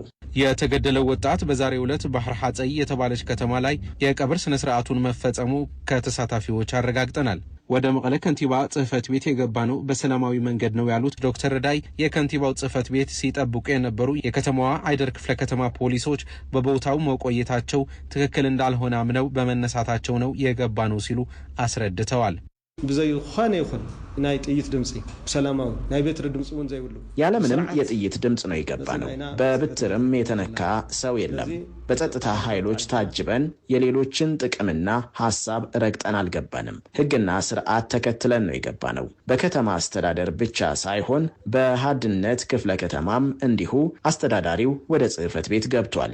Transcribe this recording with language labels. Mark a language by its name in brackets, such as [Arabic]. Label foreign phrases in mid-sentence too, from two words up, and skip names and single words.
[Amharic] የተገደለው ወጣት በዛሬው ዕለት ባህር ሐጸይ የተባለች ከተማ ላይ የቀብር ስነ ስርዓቱን መፈጸሙ ከተሳታፊዎች አረጋግጠናል። ወደ መቀለ ከንቲባ ጽሕፈት ቤት የገባ ነው በሰላማዊ መንገድ ነው ያሉት ዶክተር ረዳይ የከንቲባው ጽሕፈት ቤት ሲጠብቁ የነበሩ የከተማዋ አይደር ክፍለ ከተማ ፖሊሶች በቦታው መቆየታቸው ትክክል እንዳልሆነ አምነው በመነሳታቸው ነው የገባ ነው ሲሉ አስረድተዋል። [Tigrinya] ብዘይኾነ ይኹን ናይ ጥይት ድምፂ ሰላማዊ ናይ በትሪ ድምፂ እውን ዘይብሉ [Amharic] ያለምንም የጥይት ድምፅ ነው የገባ ነው። በብትርም የተነካ ሰው የለም። በጸጥታ ኃይሎች ታጅበን የሌሎችን ጥቅምና ሐሳብ ረግጠን አልገባንም። ሕግና ስርዓት ተከትለን ነው የገባ ነው። በከተማ አስተዳደር ብቻ ሳይሆን በሃድነት ክፍለ ከተማም እንዲሁ አስተዳዳሪው ወደ ጽሕፈት ቤት ገብቷል።